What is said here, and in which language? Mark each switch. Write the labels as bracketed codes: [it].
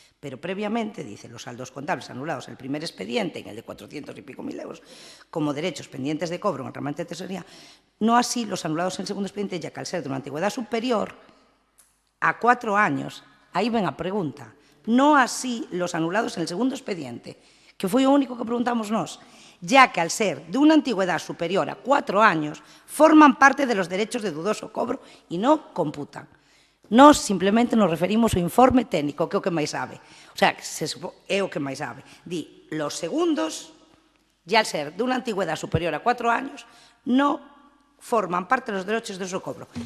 [es] Pero previamente, dice, los saldos contables anulados en el primer expediente, en el de 400 y pico mil euros, como derechos pendientes de cobro en el remanente de tesorería, no así los anulados en el segundo expediente, ya que al ser de una antigüedad superior a 4 años, [gl] aí ven a pregunta, [es] no así los anulados en el segundo expediente, [gl] que foi o único que preguntamos nós, [es] ya que al ser de una antigüedad superior a 4 años, forman parte de los derechos de dudoso cobro y no computan. [gl] Nós simplemente nos referimos ao informe técnico, que é o que máis sabe. O sea, é o que máis sabe. [es] Di, los segundos, ya al ser de una antigüedad superior a 4 años, no forman parte de los derechos de su cobro.